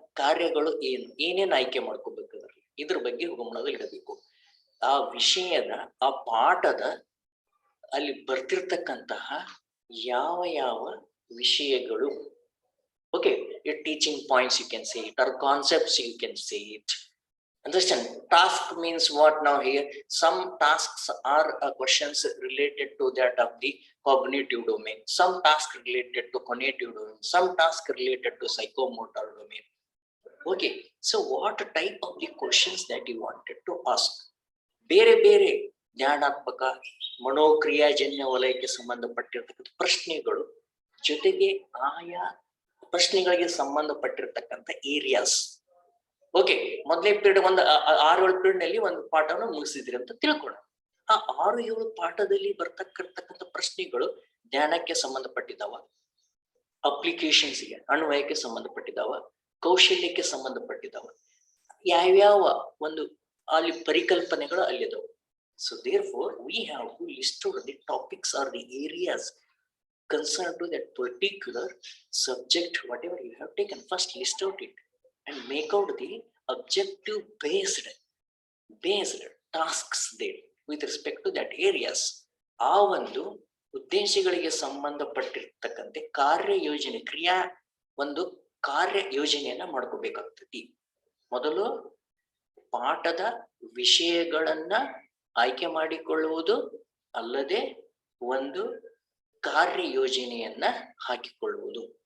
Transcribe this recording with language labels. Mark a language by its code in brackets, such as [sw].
[kn] ಕಾರ್ಯಗಳು ಏನು, ಏನೇನು ಆಯ್ಕೆ ಮಾಡ್ಕೋಬೇಕದ್ರಲ್ಲಿ, ಇದ್ರ ಬಗ್ಗೆ ಗಮನದಲ್ಲಿ ಇಡಬೇಕು. ಆ ವಿಷಯದ, ಆ ಪಾಠದ ಅಲ್ಲಿ ಬರ್ತಿರ್ತಕ್ಕಂತಹ ಯಾವ ಯಾವ ವಿಷಯಗಳು. [en] Okay, teaching points you can say it, or concepts you can say it. Understand? Task means what now here? Some tasks are questions related to that of the cognitive domain. Some tasks related to cognitive domain. Some tasks related to psychomotor domain. Okay. So what type of the questions that you wanted to ask? [kn] ಬೇರೆ ಬೇರೆ ಜ್ಞಾನಾತ್ಮಕ ಮನೋಕ್ರಿಯಾಜನ್ಯ ವಲಯಕ್ಕೆ ಸಂಬಂಧಪಟ್ಟಿರ್ತಕ್ಕಂಥ ಪ್ರಶ್ನೆಗಳು, ಜೊತೆಗೆ ಆಯಾ ಪ್ರಶ್ನೆಗಳಿಗೆ ಸಂಬಂಧಪಟ್ಟಿರ್ತಕ್ಕಂಥ areas. Okay, ಮೊದಲನೇ period ಒಂದು 6-7 period ನಲ್ಲಿ ಒಂದು ಪಾಠವನ್ನು ಮುಗಿಸಿದ್ರಿ ಅಂತ ತಿಳ್ಕೊಳ್ಳೋಣ. ಆ 6-7 ಪಾಠದಲ್ಲಿ ಬರ್ತಕ್ಕಂಥ ಪ್ರಶ್ನೆಗಳು ಜ್ಞಾನಕ್ಕೆ ಸಂಬಂಧಪಟ್ಟಿದ್ದಾವ, ಅಪ್ಲಿಕೇಶನ್ಸ್ಗೆ ಅನ್ವಯಕ್ಕೆ ಸಂಬಂಧಪಟ್ಟಿದ್ದಾವ, ಕೌಶಲ್ಯಕ್ಕೆ ಸಂಬಂಧಪಟ್ಟಿದ್ದಾವ, ಯಾವ್ಯಾವ ಒಂದು ಅಲ್ಲಿ ಪರಿಕಲ್ಪನೆಗಳು ಅಲ್ಲಿದಾವೆ. [en] So there for we have to list out the topics or the areas concerned to that particular subject, whatever you have taken. First list out it and make out the objective based tasks there with respect to that areas. [kn] ಆ ಒಂದು ಉದ್ದೇಶಗಳಿಗೆ ಸಂಬಂಧಪಟ್ಟಿರ್ತಕ್ಕಂತೆ ಕಾರ್ಯಯೋಜನೆ, ಒಂದು ಕಾರ್ಯ ಯೋಜನೆಯನ್ನ ಮಾಡ್ಕೋಬೇಕಾಗ್ತದೆ. ಮೊದಲು ಪಾಠದ ವಿಷಯಗಳನ್ನ ಆಯ್ಕೆ ಮಾಡಿಕೊಳ್ಳುವುದು ಅಲ್ಲದೆ ಒಂದು ಕಾರ್ಯ ಯೋಜನೆಯನ್ನ ಹಾಕಿಕೊಳ್ಳುವುದು.